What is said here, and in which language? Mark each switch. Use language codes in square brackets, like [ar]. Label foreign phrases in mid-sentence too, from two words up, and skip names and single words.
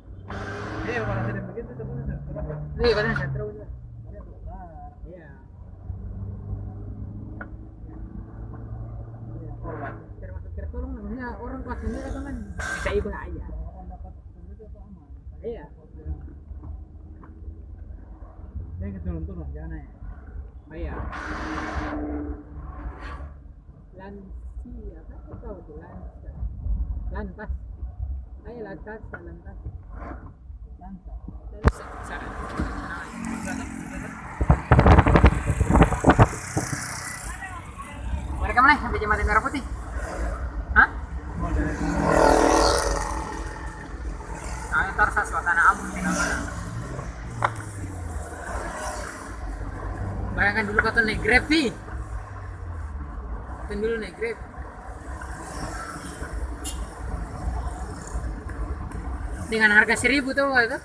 [id] kalau sudah begitu sebenarnya. [tl] Hindi, wala na. [id] Terus na. Iya. Termasuk tertolong namanya orang kelas sendiri kan bisa iba aja. Dapat itu aman. Iya. Dia turun-turun jangan naik. Oh iya. Lansia, apa tahu tuh lansia. Lantas. Ay, lantas, lantas. Lansa. [tl] Saan? [id] Balik ka mana? Sampai jembatan Merah Putih. Hah? Bayangkan dulu kata naik Grab nih. Kan dulu naik Grab. Dengan harga 1.000 tuh itu.